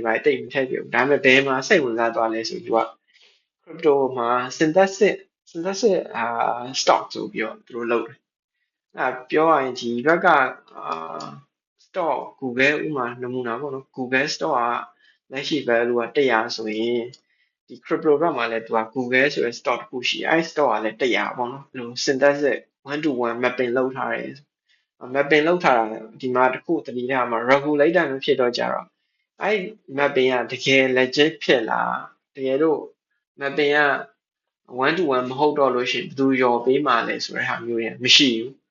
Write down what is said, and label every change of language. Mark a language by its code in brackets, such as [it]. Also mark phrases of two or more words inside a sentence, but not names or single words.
[my] ပိုင်းတိတ်မထက်ပြဘူးဒါပေမဲ့ဘယ်မှာစိတ်ဝင်စားသွားလဲဆိုသူက crypto မှာ [en] synthetic stock [my] ဆိုပြီးတော့သူတို့လုပ်တယ်ပြောရရင်ဒီဘက်က stock Google ဥမာနမူနာပေါ့နော် [en] Google stock [my] ကလက်ရှိ value က100ဆိုရင်ဒီ crypto ဘက်မှာလည်းသူက Google ဆိုတဲ့ stock တစ်ခုရှိအဲ့ stock ကလည်း100ပေါ့နော်အဲ့လို [en] synthetic 1 to 1 mapping [my] လုပ်ထားတယ် mapping လုပ်ထားတာဒီမှာတစ်ခုတတိယမှာ regulator မဖြစ်တော့ကြတော့အဲ့ mapping ကတကယ် legit ဖြစ်လားတကယ်လို့ mapping က1 to 1မဟုတ်တော့လို့ရှိရင်ဘယ်သူရောပေးမှလဲဆိုတဲ့ဟာမျိုးတွေမရှိဘူး